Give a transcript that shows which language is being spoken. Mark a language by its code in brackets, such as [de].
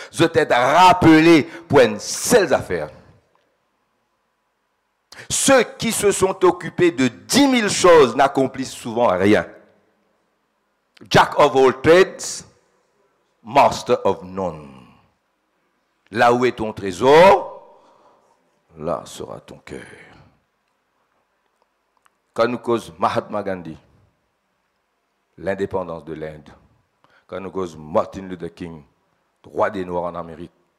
[fr] Ils ont été rappelés pour une seule affaire. Ceux qui se sont occupés de 10 000 choses n'accomplissent souvent rien. [en] Jack of all trades, master of none. [fr] Là où est ton trésor, là sera ton cœur. Quand nous cause Mahatma Gandhi, l'indépendance de l'Inde, quand nous cause Martin Luther King, droit des Noirs en Amérique.